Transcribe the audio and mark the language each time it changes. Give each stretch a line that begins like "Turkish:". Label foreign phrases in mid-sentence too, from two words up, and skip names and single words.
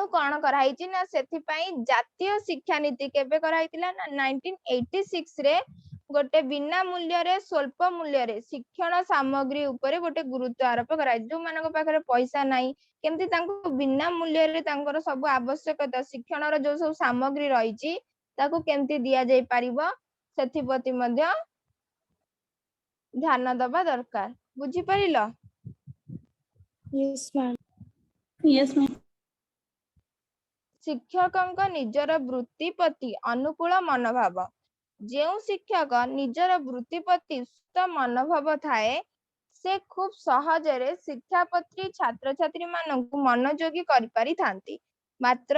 Odia: କୌଣ କରାଇ ନା ସେଥିପାଇଁ ଜାତୀୟ ଶିକ୍ଷା ନୀତି କେବେ କରାଇଥିଲା ନା 1986 ରେ ଗୋଟେ ବିନା ମୂଲ୍ୟ ରେ ସ୍ୱଳ୍ପ ମୂଲ୍ୟ ରେ ଶିକ୍ଷଣ ସାମଗ୍ରୀ ଉପରେ ଗୋଟେ ଗୁରୁତ୍ୱ ଆରୋପ କରାଇ ଯୋ ମାନଙ୍କ ପାଖରେ ପଇସା ନାହିଁ କେମିତି ତାଙ୍କୁ ବିନା ମୂଲ୍ୟ ରେ ତାଙ୍କର ସବୁ ଆବଶ୍ୟକତା ଶିକ୍ଷଣ ର ଯୋ ସବୁ ସାମଗ୍ରୀ ରହିଛି ତାକୁ କେମିତି ଦିଆ ଯାଇ ପାରିବ ସେଥିପ୍ରତି ମଧ୍ୟ ଧ୍ୟାନ ଦେବା ଦରକାର ବୁଝି ପଡ଼ିଲା
English: Yes, ma'am. Yes, ma'am.
Odia: शिक्षकଙ୍କ ନିଜର ବୃତ୍ତି ପ୍ରତି ଅନୁକୂଳ ମନୋଭାବ ଯେଉଁ ଶିକ୍ଷକ ନିଜର ବୃତ୍ତି ପ୍ରତି ସୁସ୍ଥ ମନୋଭାବ ଥାଏ ସେ ଖୁବ ସହଜରେ ଶିକ୍ଷା ପ୍ରତି ଛାତ୍ରଛାତ୍ରୀ ମାନଙ୍କୁ ମନୋଯୋଗୀ କରିପାରିଥାନ୍ତି ମାତ୍ର